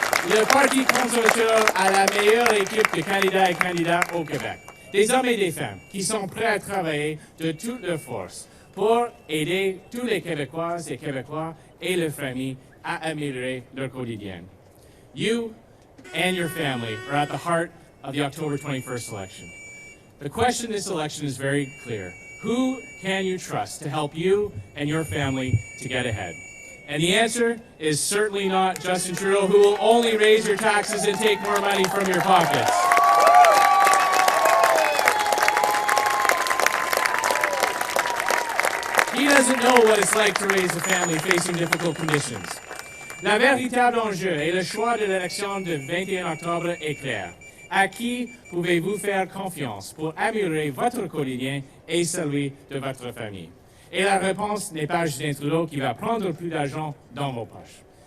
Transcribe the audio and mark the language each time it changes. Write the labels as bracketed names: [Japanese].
[French] Le Parti conservateur a la meilleure équipe de candidats et candidats au Québec. Des hommes et des femmes qui sont prêts à travailler de toute leur force pour aider tous les Québécoises et Québécois et leurs familles à améliorer leur quotidien. [English] You and your family are at the heart of the October 21st election. The question this election is very clear. Who can you trust to help you and your family to get ahead? And the answer is certainly not Justin Trudeau, who will only raise your taxes and take more money from your pockets. He doesn't know what it's like to raise a family facing difficult conditions. [French] La véritable enjeu et le choix de l'élection du 21 octobre est clair. À qui pouvez-vous faire confiance pour améliorer votre quotidien et celui de votre famille? Et la réponse n'est pas Justin Trudeau qui va prendre plus d'argent dans vos poches.